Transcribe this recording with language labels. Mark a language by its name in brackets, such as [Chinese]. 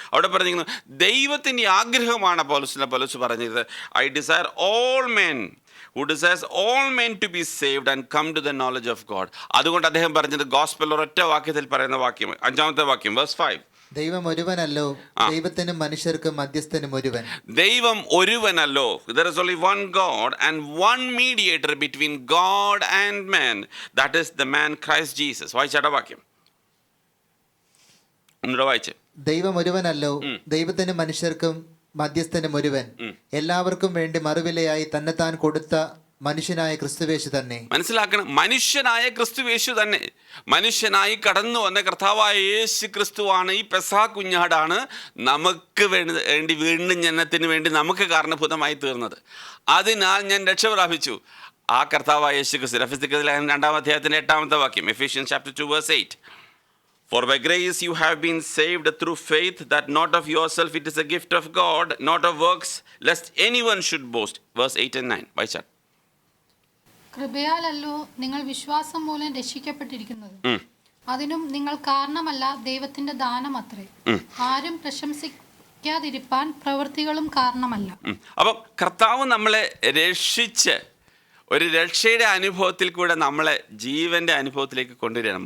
[Malayalam] അവിടെ പറഞ്ഞിരിക്കുന്നത് ദൈവത്തിൻ്റെ ആഗ്രഹമാണ്. പൗലോസ് പറഞ്ഞത്, [English] I desire all men who desires all men to be saved and come to the knowledge of God. [Malayalam] അതുകൊണ്ട് അദ്ദേഹം പറഞ്ഞത് ഗോസ്പൽ ഒരൊറ്റ വാക്യത്തിൽ പറയുന്ന വാക്യം, 5-ാമത്തെ വാക്യം [English] verse 5. [Malayalam] ദൈവം ഒരുവനല്ലോ, ദൈവത്തിനും മനുഷ്യർക്കും മധ്യസ്ഥനും ഒരുവൻ. ദൈവം ഒരുവനല്ലോ. [English] There is only one God and one mediator between God and man. That is the man Christ Jesus. [Malayalam] വായിച്ചാടാ വാക്യം. ഒന്നുകൂടെ വായിച്ചേ. ദൈവം ഒരുവനല്ലോ, ദൈവത്തിനും മനുഷ്യർക്കും മധ്യസ്ഥനും ഒരുവൻ, എല്ലാവർക്കും വേണ്ടി മറുവിലയായി തന്നെത്താൻ കൊടുത്ത മനുഷ്യനായ ക്രിസ്തുവേശു തന്നെ. മനസ്സിലാക്കണം, മനുഷ്യനായ ക്രിസ്തുവേശു തന്നെ. മനുഷ്യനായി കടന്നു വന്ന കർത്താവായ യേശു ക്രിസ്തുവാണ്, ഈ പെസഹ കുഞ്ഞാടാണ് നമുക്ക് വേണ്ടി വീണ്ടും ജനനത്തിന് വേണ്ടി നമുക്ക് കാരണഭൂതമായി തീർന്നത്. അതിനാൽ ഞാൻ രക്ഷ പ്രാപിച്ചു. ആ കർത്താവായ യേശു ക്രിസ്തു. എഫെസ്യർ 2 അധ്യായത്തിന്റെ 8 വാക്യം, [English] Ephesians chapter 2 verse 8. For by grace you have been saved through faith, that not of yourself, it is a gift of God, not of works, lest anyone should boast. Verse 8 and 9. [Malayalam] വായിച്ചാൽ. കൃപയാലല്ലോ നിങ്ങൾ വിശ്വാസം മൂലം രക്ഷിക്കപ്പെട്ടിരിക്കുന്നത്. അതിനും നിങ്ങൾ കാരണമല്ല, ദൈവത്തിന്റെ ദാനം അത്രേ. ആരും പ്രശംസിക്കാതിരിപ്പാൻ പ്രവൃത്തികളും കാരണമല്ല. അപ്പം കർത്താവ് നമ്മളെ രക്ഷിച്ച് ഒരു രക്ഷയുടെ അനുഭവത്തിൽ കൂടെ നമ്മളെ ജീവൻ്റെ അനുഭവത്തിലേക്ക് കൊണ്ടുവരികയാണ്.